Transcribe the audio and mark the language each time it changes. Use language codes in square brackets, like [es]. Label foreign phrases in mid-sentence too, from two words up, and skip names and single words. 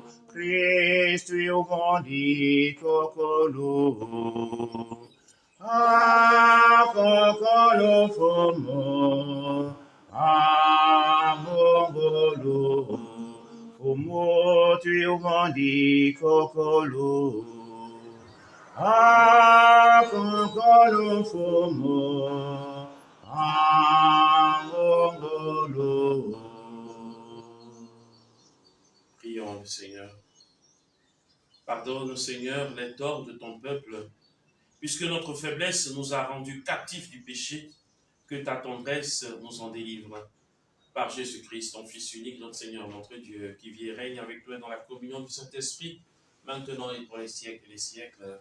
[ewo] Christ io vondi cocolo, cocolo fomo, mongolo, fomo io vondi cocolo, cocolo fomo, mongolo. [fr] Prions le Seigneur. Pardonne, Seigneur, les torts de ton peuple, puisque notre faiblesse nous a rendus captifs du péché, que ta tendresse nous en délivre. Par Jésus-Christ, ton Fils unique, notre Seigneur, notre Dieu, qui vit et règne avec toi dans la communion du Saint-Esprit, maintenant et pour les siècles des siècles.